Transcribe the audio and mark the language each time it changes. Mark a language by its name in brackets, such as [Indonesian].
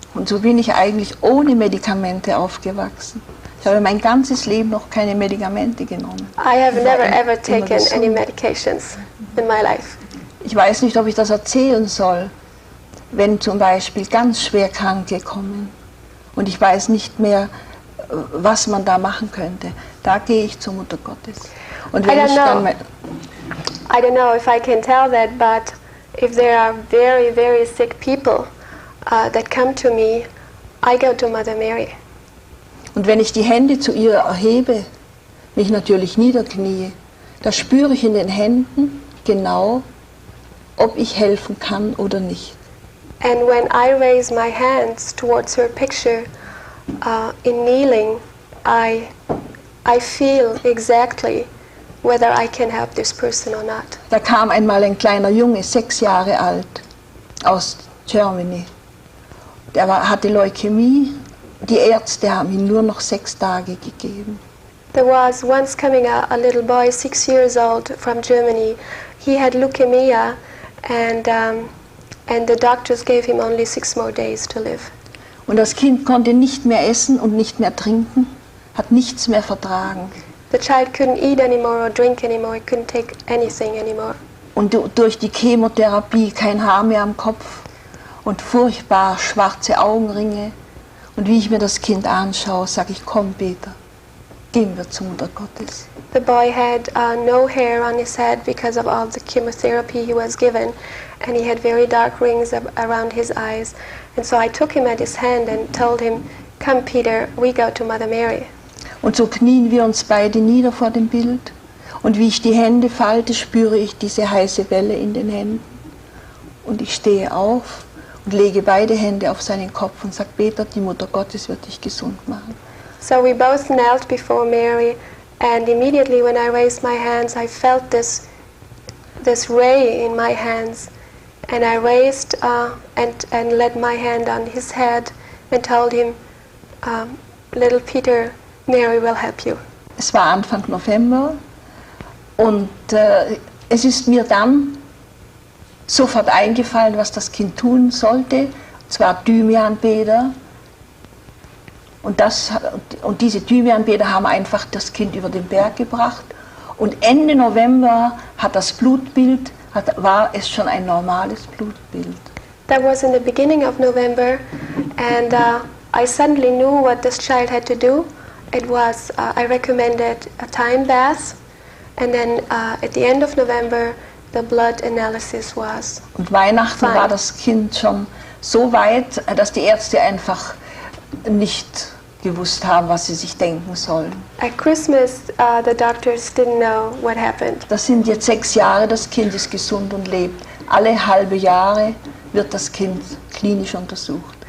[German] Und so bin ich eigentlich ohne Medikamente aufgewachsen. Ich habe mein ganzes Leben noch keine Medikamente genommen. [English] I have never ever taken any medications in my life. [German] Ich weiß nicht, ob ich das erzählen soll, wenn zum Beispiel ganz schwer Kranke kommen und ich weiß nicht mehr, was man da machen könnte. Da gehe ich zur Mutter Gottes. Und wenn [English] I don't know if I can tell that, but if there are very, very sick people that come to me, I go to Mother Mary. [German] Und wenn ich die Hände zu ihr erhebe, mich natürlich niederknie, da spüre ich in den Händen genau, ob ich helfen kann oder nicht. [English] And when I raise my hands towards her picture in kneeling, I feel exactly whether I can help this person or not. [German] Da kam einmal ein kleiner Junge, 6 Jahre alt, aus Germany. Hatte Leukämie. Die Ärzte haben ihm nur noch 6 Tage gegeben. [English] There was once coming a little boy, 6 years old, from Germany. He had leukemia, and the doctors gave him only 6 more days to live. [German] Und das Kind konnte nicht mehr essen und nicht mehr trinken, hat nichts mehr vertragen. [English] The child couldn't eat anymore or drink anymore, couldn't take anything anymore. [German] Und durch die Chemotherapie kein Haar mehr am Kopf und furchtbar schwarze Augenringe. Und wie ich mir das Kind anschaue, sage ich, komm Peter, gehen wir zur Mutter Gottes. [English] The boy had no hair on his head because of all the chemotherapy he was given, and he had very dark rings around his eyes. And so I took him at his hand and told him, come Peter, we go to Mother Mary. [German] Und so knien wir uns beide nieder vor dem Bild. Und wie ich die Hände falte, spüre ich diese heiße Welle in den Händen. Und ich stehe auf und lege beide Hände auf seinen Kopf und sage, Peter, die Mutter Gottes wird dich gesund machen. [English] So we both knelt before Mary, and immediately when I raised my hands, I felt this ray in my hands. And I raised and laid my hand on his head and told him, little Peter, Mary will help you. [German] Es war Anfang November und es ist mir dann sofort eingefallen, was das Kind tun sollte, und zwar Thymianbäder. Und diese Thymianbäder haben einfach das Kind über den Berg gebracht. Und Ende November hat das Blutbild, war es schon ein normales Blutbild. [English] That was in the beginning of November, and I suddenly knew what this child had to do. It was, I recommended a Thyme bath, and then at the end of November, the blood analysis was. [German] Und Weihnachten [English] fine. [German] war das Kind schon so weit, dass die Ärzte einfach nicht gewusst haben, was sie sich denken sollen. [English] At Christmas, the doctors didn't know what happened. [German] Das sind jetzt 6 Jahre, das Kind ist gesund und lebt. Alle halbe Jahre wird das Kind klinisch untersucht.